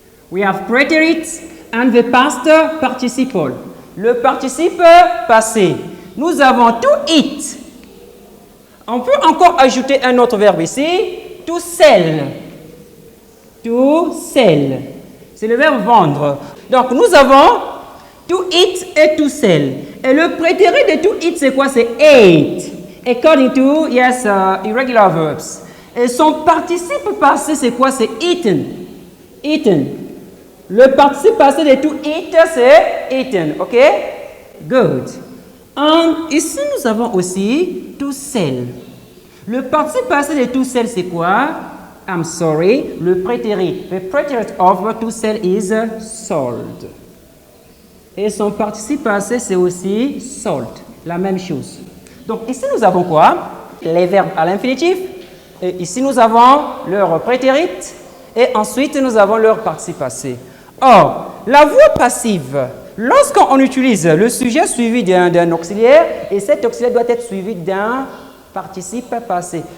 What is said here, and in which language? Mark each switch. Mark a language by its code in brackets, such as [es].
[en] We have preterite and the past participle. [fr] Le participe passé. Nous avons to eat. On peut encore ajouter un autre verbe ici. [en] To sell. To sell. [fr] C'est le verbe vendre. Donc, nous avons to eat et to sell. Et le prétérit de to eat, c'est quoi? C'est ate. [en] According to, yes, irregular verbs. [fr] Et son participe passé, c'est quoi? C'est eaten. Eaten. Le participe passé de to eat, c'est eaten. OK? Good. Ici, nous avons aussi to sell. Le participe passé de to sell, c'est quoi? [en] I'm sorry. [fr] Le prétérit. [en] The preterite of to sell is sold. [fr] Et son participe passé, c'est aussi sold. La même chose. Donc, ici, nous avons quoi? Les verbes à l'infinitif. Et ici, nous avons leur prétérite. Et ensuite, nous avons leur participe passé. Or, la voix passive, lorsqu'on utilise le sujet suivi d'un auxiliaire, et cet auxiliaire doit être suivi d'un participe passé.